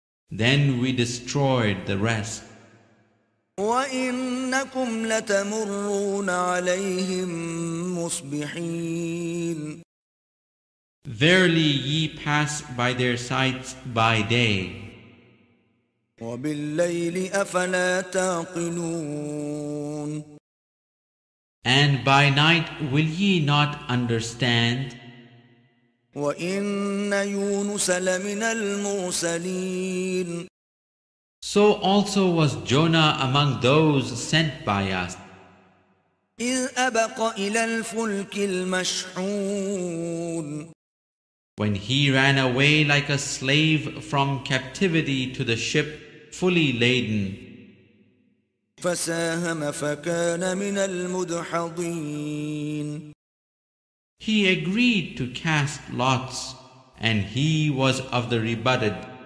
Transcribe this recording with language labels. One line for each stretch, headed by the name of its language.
English: Then we destroyed the rest.
Arabic: وإنكم لتمرون عليهم مصبحين.
English: Verily ye pass by their sights by day,
Arabic: وبالليل أفلا تعقلون.
English: and by night will ye not understand?
Arabic: وإن يونس لمن المرسلين.
English: So also was Jonah among those sent by us,
Arabic: إذ أبق إلى الفلك المشحون.
English: when he ran away like a slave from captivity to the ship fully laden.
Arabic: فساهم فكان من المدحضين.
English: He agreed to cast lots, and he was of the rebutted.